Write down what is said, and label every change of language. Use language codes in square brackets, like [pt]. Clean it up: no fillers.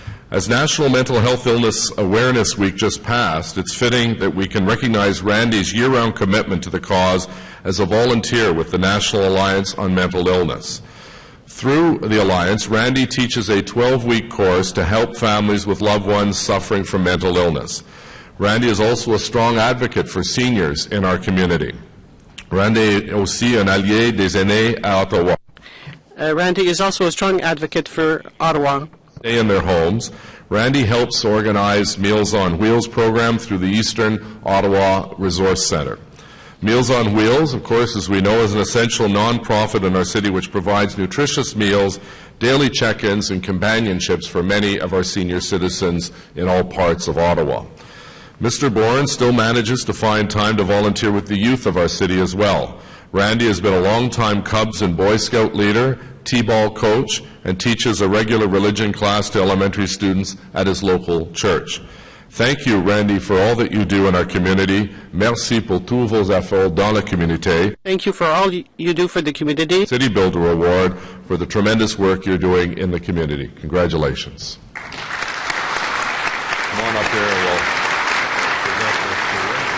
[en] As National Mental Health Illness Awareness Week just passed, it's fitting that we can recognize Randy's year-round commitment to the cause as a volunteer with the National Alliance on Mental Illness. Through the Alliance, Randy teaches a 12-week course to help families with loved ones suffering from mental illness. Randy is also a strong advocate for seniors in our community. [fr] Randy est aussi un allié des aînés à Ottawa. [en] Randy is also a strong advocate for Ottawa. stay in their homes, Randy helps organize Meals on Wheels program through the Eastern Ottawa Resource Centre. Meals on Wheels, of course, as we know, is an essential nonprofit in our city which provides nutritious meals, daily check-ins, and companionships for many of our senior citizens in all parts of Ottawa. Mr. Bourne still manages to find time to volunteer with the youth of our city as well. Randy has been a long-time Cubs and Boy Scout leader, T-ball coach, and teaches a regular religion class to elementary students at his local church. Thank you, Randy, for all that you do in our community. [fr] Merci pour tous vos efforts dans la communauté. [en] Thank you for all you do for the community. City Builder Award for the tremendous work you're doing in the community. Congratulations. Come on up here and we'll present this to you.